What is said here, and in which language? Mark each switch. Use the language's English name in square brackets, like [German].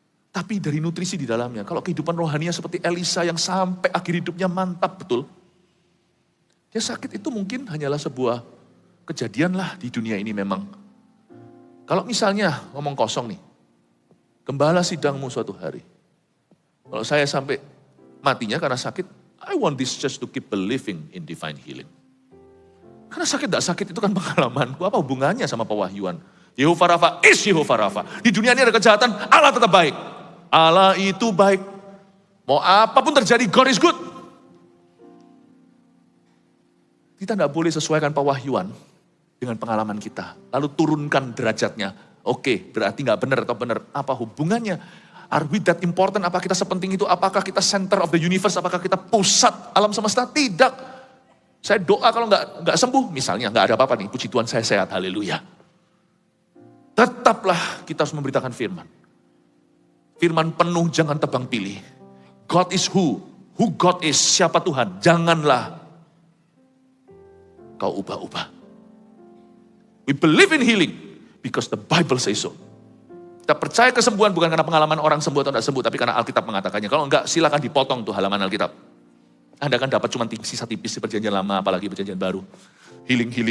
[Indonesian] Tapi dari nutrisi di dalamnya. Kalau kehidupan rohaninya seperti Elisa yang sampai akhir hidupnya mantap betul. Dia sakit itu mungkin hanyalah sebuah kejadian lah di dunia ini memang. Kalau misalnya ngomong kosong nih. Gembala sidangmu suatu hari. Kalau saya sampai matinya karena sakit. [English] I want this church to keep believing in divine healing. [Indonesian] Karena sakit gak sakit itu kan pengalamanku. Apa hubungannya sama pewahyuan? [English] Yehova Rafa is Yehova Rafa. [Indonesian] Di dunia ini ada kejahatan, Allah tetap baik. Allah itu baik. Mau apapun terjadi, [English] God is good. [Indonesian] Kita tidak boleh sesuaikan pewahyuan dengan pengalaman kita. Lalu turunkan derajatnya. Oke, berarti gak benar atau benar. Apa hubungannya? [English] Are we that important? [Indonesian] Apakah kita sepenting itu? Apakah kita [English] center of the universe? [Indonesian] Apakah kita pusat alam semesta? Tidak. Saya doa kalau nggak sembuh, misalnya nggak ada apa-apa nih. Puji Tuhan saya sehat, haleluya. Tetaplah kita harus memberitakan firman. Firman penuh, jangan tebang pilih. [English] God is who God is, [Indonesian] siapa Tuhan. Janganlah kau ubah-ubah. [English] We believe in healing because the Bible says so. [Indonesian] Kita percaya kesembuhan bukan karena pengalaman orang sembuh atau tidak sembuh, tapi karena Alkitab mengatakannya. Kalau enggak, silakan dipotong tuh halaman Alkitab. Anda akan dapat cuma sisa tipis di perjanjian lama, apalagi perjanjian baru. Healing.